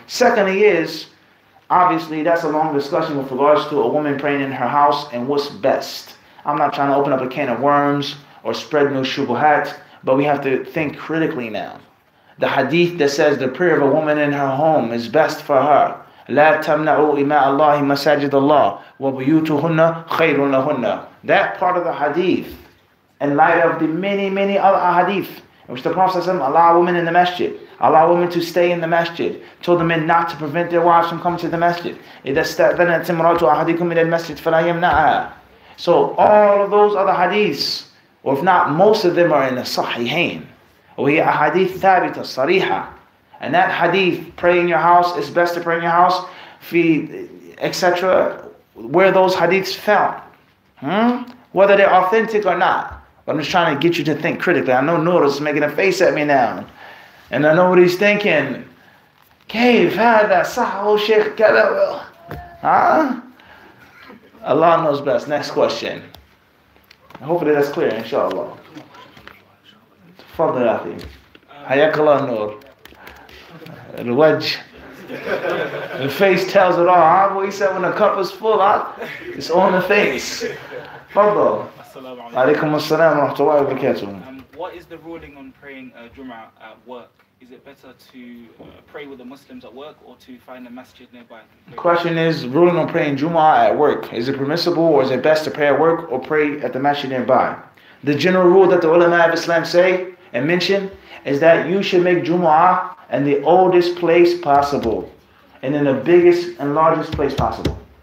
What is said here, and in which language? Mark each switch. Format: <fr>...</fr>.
<en>Secondly is, obviously that's a long discussion with regards to a woman praying in her house and what's best. I'm not trying to open up a can of worms or spread no shubuhat, but we have to think critically now. The hadith that says the prayer of a woman in her home is best for her.</en> <ar>لا تمنعوا إماء الله مساجد الله وبيوتهن خير لهن.</ar> <en>That part of the hadith, in light of the many other hadith, in which the Prophet allowed women in the masjid, allowed women to stay in the masjid, told the men not to prevent their wives from coming to the masjid.</en> <ar>إذا استأذنت امرأة أحدكم إلى المسجد فلا يمنعها.</ar> <en>So all of those other hadiths, or if not, most of them are in the Sahihain.</en> <ar>وهي أحاديث ثابتة صريحة.</ar> <en>And that hadith, pray in your house, it's best to pray in your house, etc. Where those hadiths found. Whether they're authentic or not. But I'm just trying to get you to think critically. I know Noor is making a face at me now. And I know what he's thinking.</en> <ar>كيف هذا صح شيخ كذا huh?</ar> <en>Allah knows best. Next question. Hopefully that's clear, inshallah.</en> <ar>تفضل يا أخي. حياك الله النور. الوجه. The face tells it all. Huh?</ar> <en>What he said when the cup is full, huh? It's on the face. تفضل.</en> <ar>عليكم السلام ورحمة الله وبركاته.</ar> <en>What is the ruling on praying Jum'ah at work? Is it better to pray with the Muslims at work or to find a masjid nearby? The question is ruling on praying Jum'ah at work. Is it permissible or is it best to pray at work or pray at the masjid nearby? The general rule that the ulama of Islam say and mention is that you should make Jum'ah in the oldest place possible and in the biggest and largest place possible.</en>